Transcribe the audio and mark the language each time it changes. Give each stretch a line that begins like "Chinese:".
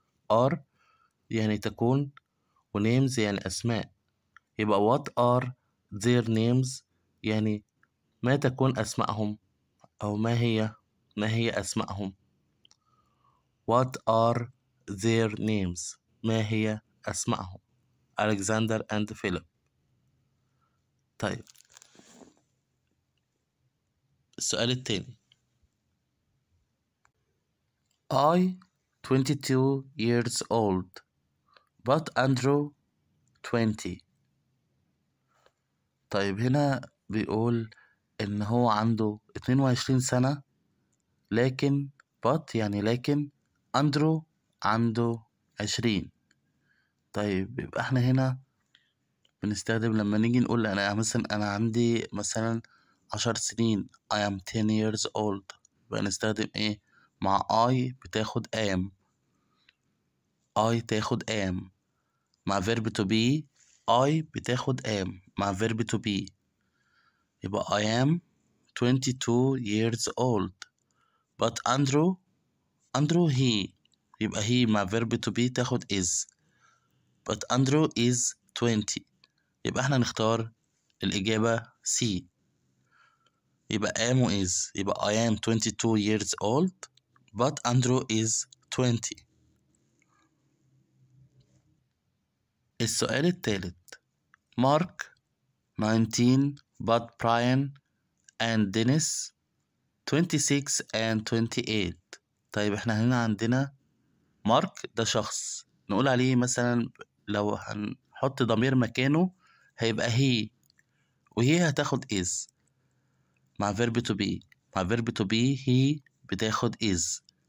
Arabic: ار يعني تكون ونيمز يعني اسماء، يبقى
English: what are their names
Arabic: يعني ما تكون اسمائهم او ما هي اسمائهم.
English: What are their names؟
Arabic: ما هي أسمائهم؟
English: Alexander and Philip.
Arabic: طيب السؤال التاني
English: I 22 years old but Andrew 20.
Arabic: طيب هنا بيقول إن هو عنده 22 سنة، لكن لكن أندرو عنده 20. طيب يبقى احنا هنا بنستخدم لما نيجي نقول أنا عندي مثلا 10 سنين
English: I am 10 years old،
Arabic: يبقى نستخدم إيه؟ مع I بتاخد am،
English: I تاخد am مع verb to be، I بتاخد am مع verb to be، يبقى I am 22 years old but Andrew he، يبقى he مع verb to be تاخد is but Andrew is 20،
Arabic: يبقى احنا نختار الإجابة
English: C، يبقى am و is، يبقى I am 22 years old but Andrew is 20.
Arabic: السؤال الثالث
English: Mark 19 but Brian and Dennis 26 and 28.
Arabic: طيب احنا هنا عندنا مارك ده شخص نقول عليه مثلا لو هنحط ضمير مكانه هيبقى he، وهي هتاخد is مع verb to be، مع verb to be he بتاخد is.